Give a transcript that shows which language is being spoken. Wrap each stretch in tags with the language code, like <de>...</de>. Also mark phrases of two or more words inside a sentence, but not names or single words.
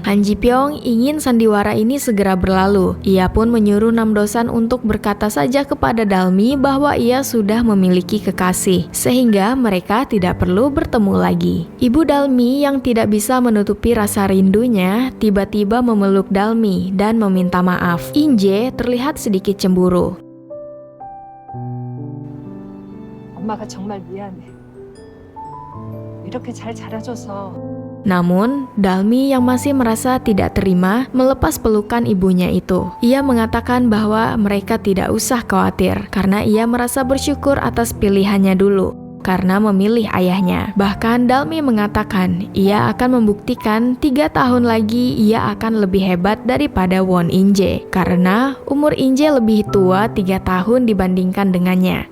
<id>Han Ji Pyong ingin sandiwara ini segera berlalu. Ia pun menyuruh Nam Dosan untuk berkata saja kepada Dalmi bahwa ia sudah memiliki kekasih, sehingga mereka tidak perlu bertemu lagi. Ibu Dalmi yang tidak bisa menutupi rasa rindunya tiba-tiba memeluk Dalmi dan meminta maaf. Inje terlihat sedikit cemburu.</id> <ko>엄마가 정말 미안해. 이렇게 잘 자라줘서.</ko> <id>Namun, Dalmi yang masih merasa tidak terima melepas pelukan ibunya itu. Ia mengatakan bahwa mereka tidak usah khawatir karena ia merasa bersyukur atas pilihannya dulu karena memilih ayahnya. Bahkan Dalmi mengatakan ia akan membuktikan 3 tahun lagi ia akan lebih hebat daripada Won Inje karena umur Inje lebih tua 3 tahun dibandingkan dengannya.</id>